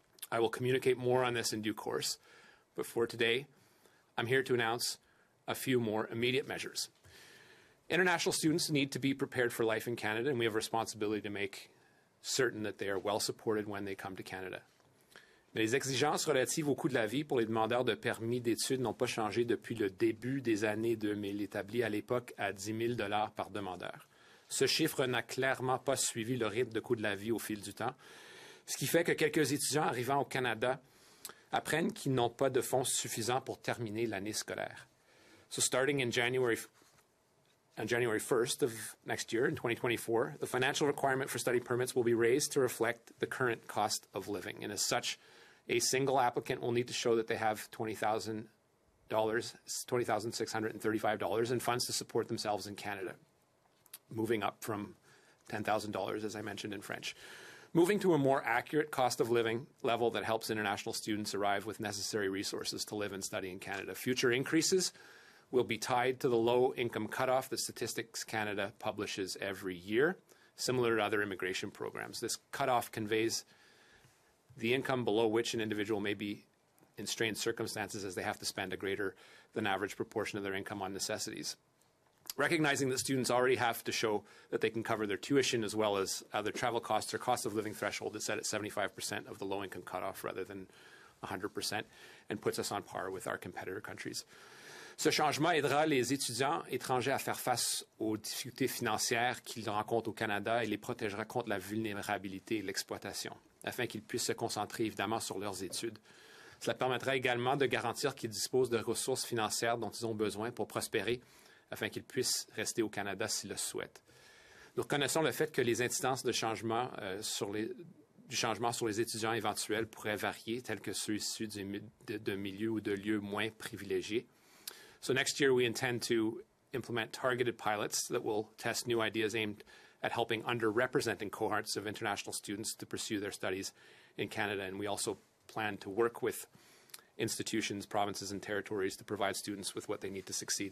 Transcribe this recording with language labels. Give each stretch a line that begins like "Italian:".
English: I will communicate more on this in due course, but for today, I'm here to announce a few more immediate measures. International students need to be prepared for life in Canada, and we have a responsibility to make certain that they are well supported when they come to Canada.
French: Mais les exigences relatives au coût de la vie pour les demandeurs de permis d'études n'ont pas changé depuis le début des années 2000, établi à l'époque à 10 000 $ par demandeur. Ce chiffre n'a clairement pas suivi le rythme de coût de la vie au fil du temps, ce qui fait que quelques étudiants arrivant au Canada apprennent qu'ils n'ont pas de fonds suffisants pour terminer l'année scolaire.
English: So starting on January 1st of next year, in 2024, the financial requirement for study permits will be raised to reflect the current cost of living. And as such, a single applicant will need to show that they have $20,635 in funds to support themselves in Canada, moving up from $10,000, as I mentioned in French. Moving to a more accurate cost of living level that helps international students arrive with necessary resources to live and study in Canada. Future increases will be tied to the low-income cutoff that Statistics Canada publishes every year, similar to other immigration programs. This cutoff conveys the income below which an individual may be in strained circumstances as they have to spend a greater than average proportion of their income on necessities. Recognizing that students already have to show that they can cover their tuition as well as other travel costs, their cost of living threshold is set at 75% of the low-income cutoff rather than 100%, and puts us on par with our competitor countries.
French: Ce changement aidera les étudiants étrangers à faire face aux difficultés financières qu'ils rencontrent au Canada et les protégera contre la vulnérabilité et l'exploitation, afin qu'ils puissent se concentrer évidemment sur leurs études. Cela permettra également de garantir qu'ils disposent de ressources financières dont ils ont besoin pour prospérer, afin qu'ils puissent rester au Canada s'ils le souhaitent. Nous reconnaissons le fait que les incidences de changement du changement sur les étudiants éventuels pourraient varier, tels que ceux issus de milieux ou de lieux moins privilégiés.
English: So next year, we intend to implement targeted pilots that will test new ideas aimed at helping underrepresenting cohorts of international students to pursue their studies in Canada. And we also plan to work with institutions, provinces, and territories to provide students with what they need to succeed.